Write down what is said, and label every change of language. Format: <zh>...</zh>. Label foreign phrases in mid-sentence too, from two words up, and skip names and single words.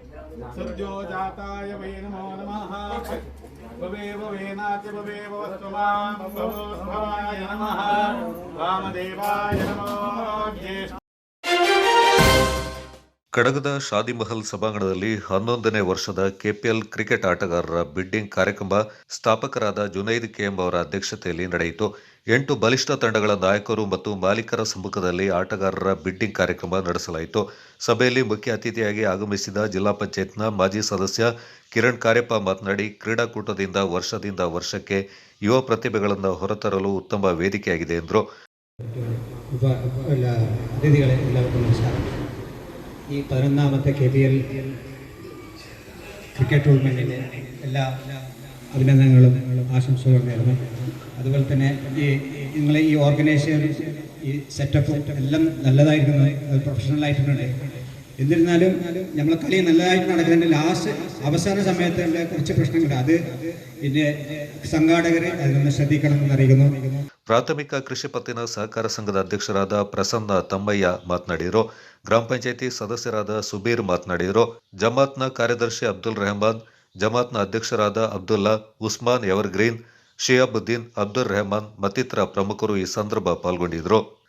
<sa>सद्यो जाताय वै नमो नमः भवे भवेनाच भवे भवस्वमाय नमः वामदेवाय नमो ज्येष्ठ</sa> <kn>ಕಡಗದ ಶಾದಿ ಮಹಲ್ ಸಭಾಂಗಣದಲ್ಲಿ 11ನೇ ವರ್ಷದ ಕೆಪಿಎಲ್ ಕ್ರಿಕೆಟ್ ಆಟಗಾರರ ಬಿಡ್ಡಿಂಗ್ ಕಾರ್ಯಕ್ರಮ ಸ್ಥಾಪಕರಾದ ಜುನೈದ್ ಕೆಎಂ ಅವರ ಅಧ್ಯಕ್ಷತೆಯಲ್ಲಿ ನಡೆಯಿತು. 8 ಬಲಿಷ್ಠ ತಂಡಗಳ ನಾಯಕರು ಮತ್ತು ಮಾಲೀಕರ ಸಮ್ಮುಖದಲ್ಲಿ ಆಟಗಾರರ ಬಿಡ್ಡಿಂಗ್ ಕಾರ್ಯಕ್ರಮ ನಡೆಸಲಾಯಿತು. ಸಭೆಯಲ್ಲಿ ಮುಖ್ಯ ಅತಿಥಿಯಾಗಿ ಆಗಮಿಸಿದ ಜಿಲ್ಲಾ ಪಂಚಾಯತ್ನ ಮಾಜಿ ಸದಸ್ಯ ಕಿರಣ್ ಕಾರ್ಯಪ್ಪ ಮಾತನಾಡಿ, ಕ್ರೀಡಾಕೂಟದಿಂದ ವರ್ಷದಿಂದ ವರ್ಷಕ್ಕೆ ಯುವ ಪ್ರತಿಭೆಗಳನ್ನು ಹೊರತರಲು ಉತ್ತಮ ವೇದಿಕೆಯಾಗಿದೆ ಎಂದರು.</kn> <ml>ഈ 11ാമത്തെ KPL ക്രിക്കറ്റ് ടൂർണമെൻറ്റിന് എല്ലാ അഭിനന്ദനങ്ങളും ആശംസകളും നേരുന്നു. അതുപോലെ തന്നെ നിങ്ങളെ ഈ ഓർഗനൈസേഷൻ ഈ സെറ്റപ്പ് എല്ലാം നല്ലതായിരുന്നു, പ്രൊഫഷണലായിട്ടുണ്ട്. എന്നിരുന്നാലും നമ്മളെ കളി നല്ലതായിട്ട് നടക്കുന്നതിൻ്റെ ലാസ്റ്റ് അവസാന സമയത്ത് കുറച്ച് പ്രശ്നങ്ങളുണ്ട്. അത് ഇതിൻ്റെ സംഘാടകർ അതിനൊന്ന് ശ്രദ്ധിക്കണമെന്ന് അറിയിക്കുന്നു.</ml> <kn>ಪ್ರಾಥಮಿಕ ಕೃಷಿ ಪತ್ತಿನ ಸಹಕಾರ ಸಂಘದ ಅಧ್ಯಕ್ಷರಾದ ಪ್ರಸನ್ನ ತಮ್ಮಯ್ಯ ಮಾತನಾಡಿದರು. ಗ್ರಾಮ ಪಂಚಾಯಿತಿ ಸದಸ್ಯರಾದ ಸುಬೀರ್ ಮಾತನಾಡಿದರು. ಜಮಾತ್ನ ಕಾರ್ಯದರ್ಶಿ ಅಬ್ದುಲ್ ರೆಹಮಾನ್, ಜಮಾತ್ನ ಅಧ್ಯಕ್ಷರಾದ ಅಬ್ದುಲ್ಲಾ, ಉಸ್ಮಾನ್ ಎವರ್ಗ್ರೀನ್, ಶಿಯಾಬುದ್ದೀನ್, ಅಬ್ದುಲ್ ರೆಹಮಾನ್ ಮತ್ತಿತರ ಪ್ರಮುಖರು ಈ ಸಂದರ್ಭ ಪಾಲ್ಗೊಂಡಿದ್ದರು.</kn>